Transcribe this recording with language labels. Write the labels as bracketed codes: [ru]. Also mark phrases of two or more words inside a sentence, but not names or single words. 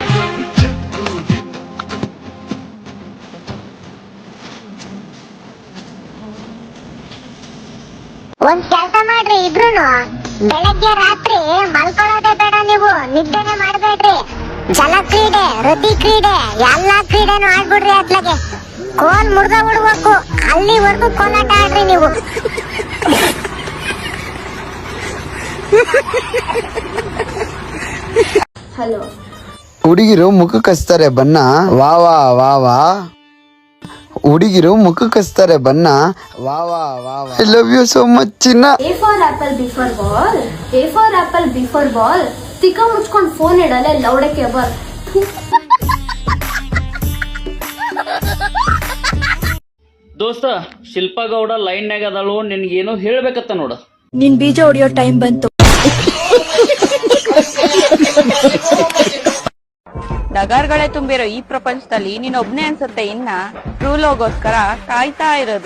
[kn] ಒಂದ್ ಕೆಲ್ಸ ಮಾಡ್ರಿ ಇಬ್ರುನು ಬೆಳಗ್ಗೆ ರಾತ್ರಿ ಮಲ್ಕೊಳ್ಳೋದೇ ಬೇಡ ನೀವು ನಿದ್ದೆನೆ ಮಾಡ್ಬೇಡ್ರಿ ಜಲ ಕ್ರೀಡೆ ರತಿ ಕ್ರೀಡೆ ಎಲ್ಲಾ ಕ್ರೀಡೆನು ಆಡ್ಬಿಡ್ರಿ ಅತ್ಲಾಗೆ ಕೋಲ್ ಮುರ್ದ ಬಿಡ್ಬೇಕು ಅಲ್ಲಿವರೆಗೂ ಕೋಲಾಟ ಆಡ್ರಿ ನೀವು ಹಲೋ ಹುಡುಗಿರು ಮುಖಕ್ಕೆ ಹಚ್ತಾರೆ ಬಣ್ಣ ವಾ ವಾ ವಾ ವಾ ಹುಡುಗಿರು ಮುಖಕ್ಕೆ ಹಚ್ತಾರೆ ಬಣ್ಣ ವಾ ವಾ ವಾ ವಾ [en] I love you so much [kn] ಚಿನ್ನ [en] A for apple, B for ball. A for apple, B for ball. [kn] ತಿಕ್ಕ ಮುಚ್ಕೊಂಡ್ ಫೋನ್ ಇಡಲೆ ಲೌಡಕ್ಕೆ ಬರ್ ದೋಸ್ತ ಶಿಲ್ಪಾ ಗೌಡ ಲೈನ್ಯಾಗ ಅದಾಳು ನಿನ್ಗೇನೋ ಹೇಳ್ಬೇಕತ್ತ ನೋಡ ನಿನ್ ಬೀಜ ಹೊಡಿಯೋ ಟೈಮ್ ಬಂತು ಡಗಾರ್ಗಳೇ ತುಂಬಿರೋ ಈ ಪ್ರಪಂಚದಲ್ಲಿ ನೀನೊಬ್ನೇ ಅನ್ಸುತ್ತೆ ಇನ್ನ ಟ್ರೂ ಲವ್ಗೋಸ್ಕರ ಕಾಯ್ತಾ ಇರೋದು.